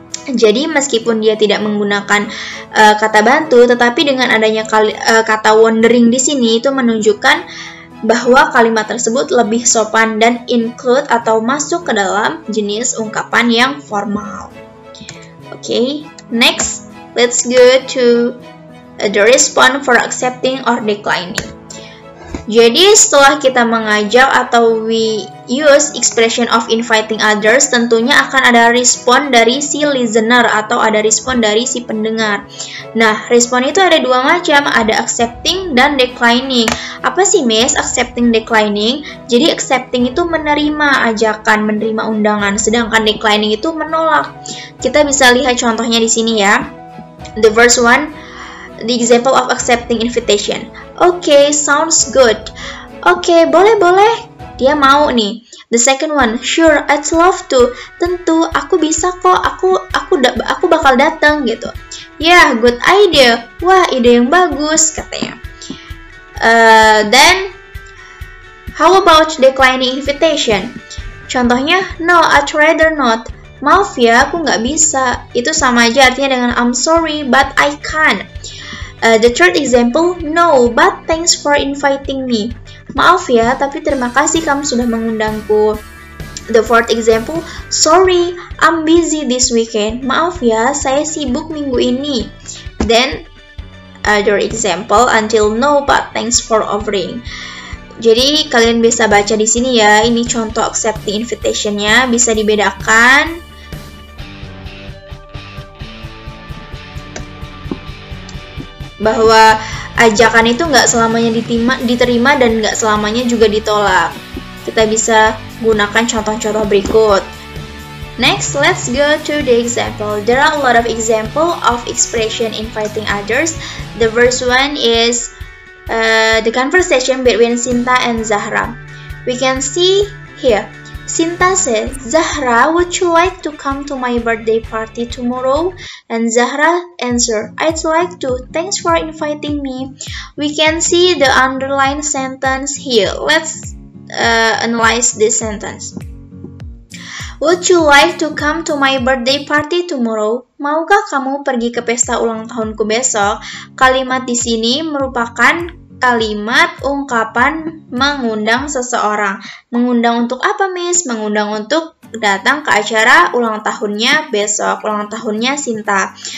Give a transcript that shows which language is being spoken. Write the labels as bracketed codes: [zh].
[id] Jadi meskipun dia tidak menggunakan kata bantu, tetapi dengan adanya kata wondering di sini itu menunjukkan bahwa kalimat tersebut lebih sopan dan include atau masuk ke dalam jenis ungkapan yang formal. [en] Okay, next let's go to the response for accepting or declining. [id] Jadi setelah kita mengajak atau [en] we use expression of inviting others, [id] tentunya akan ada respon dari si listener atau ada respon dari si pendengar. Nah, respon itu ada dua macam, ada accepting dan declining. Apa sih Miss accepting declining? Jadi accepting itu menerima ajakan, menerima undangan, sedangkan declining itu menolak. Kita bisa lihat contohnya di sini ya. [en] The first one, the example of accepting invitation. Okay, sounds good. [id] Okay, boleh. Dia mau nih. [en] The second one, sure, I'd love to. [id] Tentu, aku bisa kok. Aku bakal datang gitu. [en] Yeah, good idea. [id] Wah, ide yang bagus katanya. [en] Then, how about declining invitation? [id] Contohnya, [en] no, I'd rather not. [id] Maaf ya, aku nggak bisa. Itu sama aja artinya dengan [en] I'm sorry, but I can't. The third example, no, but thanks for inviting me. [id] Maaf ya, tapi terima kasih kamu sudah mengundangku. [en] The fourth example, sorry, I'm busy this weekend. [id] Maaf ya, saya sibuk minggu ini. [en] Then, other example, until no, but thanks for offering. [id] Jadi kalian bisa baca di sini ya. Ini contoh accepting invitation-nya, bisa dibedakan. Bahwa ajakan itu nggak selamanya diterima dan nggak selamanya juga ditolak. Kita bisa gunakan contoh-contoh berikut. [en] Next, let's go to the example. There are a lot of example of expression inviting others. The first one is the conversation between Sinta and Zahra. We can see here. Sinta says, Zahra, would you like to come to my birthday party tomorrow? And Zahra answered, I'd like to. Thanks for inviting me. We can see the underlined sentence here. Let's analyze this sentence. Would you like to come to my birthday party tomorrow? [id] Maukah kamu pergi ke pesta ulang tahunku besok? Kalimat di sini merupakan kalimat ungkapan mengundang seseorang. Mengundang untuk apa, Miss? Mengundang untuk datang ke acara ulang tahunnya besok, ulang tahunnya Sinta.